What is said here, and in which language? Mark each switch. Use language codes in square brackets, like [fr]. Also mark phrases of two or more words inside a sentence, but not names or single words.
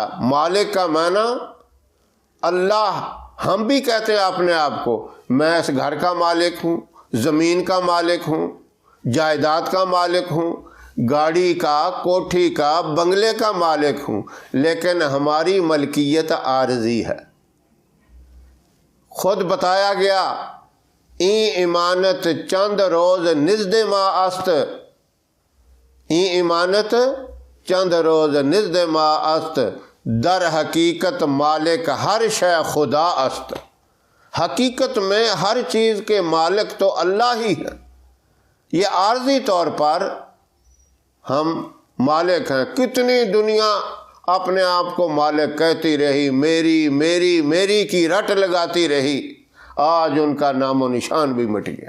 [ur] مالک کا معنی اللہ، ہم بھی کہتے ہیں اپنے آپ کو، میں اس گھر کا مالک ہوں، زمین کا مالک ہوں، جائیداد کا مالک ہوں، گاڑی کا، کوٹھی کا، بنگلے کا مالک ہوں، لیکن ہماری ملکیت عارضی ہے۔ خود بتایا گیا، [fa] این امانت چند روز نزد ما است، این امانت چند روز نزد ما است، در حقیقت مالک ہر شے خدا است۔ [ur] حقیقت میں ہر چیز کے مالک تو اللہ ہی ہے، یہ عارضی طور پر ہم مالک ہیں۔ کتنی دنیا اپنے آپ کو مالک کہتی رہی، میری میری میری کی رٹ لگاتی رہی، آج ان کا نام و نشان بھی مٹ گیا۔